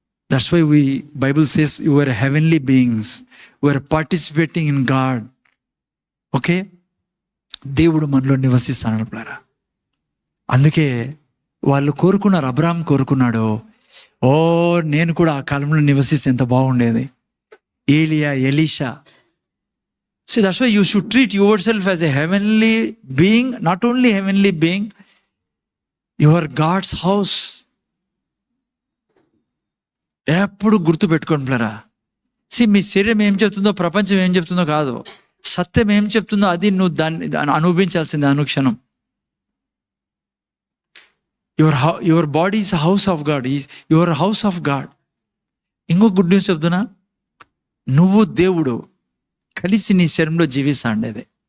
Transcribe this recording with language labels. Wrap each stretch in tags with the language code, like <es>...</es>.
<en>That's why Bible says you are heavenly beings, you are participating in God.</en> <te>Okay, దేవుడు మనలో నివసిస్తున్నాడు ప్లారా. అందుకే వాళ్ళు కోరుకున్నారు, అబ్రాహాం కోరుకున్నాడు, ఓ నేను కూడా ఆ కాలంలో నివసిస్తే ఎంత బాగుండేది. ఏలియా, Elisha.</te> <en>See, that's why you should treat yourself as a heavenly being, not only heavenly being, you are God's house.</en> <te>ఎప్పుడు గుర్తు పెట్టుకోండి ప్లరా. మీ శరీరం ఏం చెప్తుందో, ప్రపంచం ఏం చెప్తుందో కాదు, సత్యం ఏం చెప్తుందో అది నువ్వు దాన్ని అనుభవించాల్సిందే అనుక్షణం.</te> <en>your body is house of God,</en> <te>your house of God. ఇంకో గుడ్ న్యూస్ చెప్తున్నా, నువ్వు దేవుడు కలిసి నీ శరీరంలో జీవిస్తాండేది.</te>